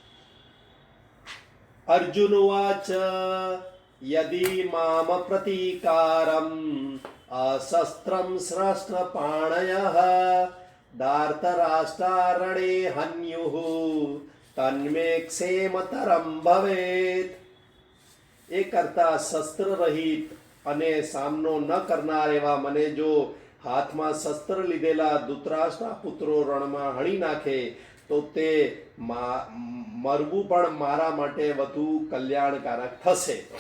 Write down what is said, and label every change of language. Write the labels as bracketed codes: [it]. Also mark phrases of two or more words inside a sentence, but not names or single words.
[sa] अर्जुन उवाच यदि माम प्रतीकारम् अशस्त्रं श्रस्त्रपाणयः धार्तराष्ट्रारणे हन्युः तन्मे क्षेमतरं भवेत्। [gu] એ કરતા શસ્ત્ર રહિત અને સામનો ન કરનાર એવા મને જો હાથમાં શસ્ત્ર લીધેલા ધૃતરાષ્ટ્રના પુત્રો રણમાં હણી નાખે તો તે મરવું પણ મારા માટે વધુ કલ્યાણકારક થશે।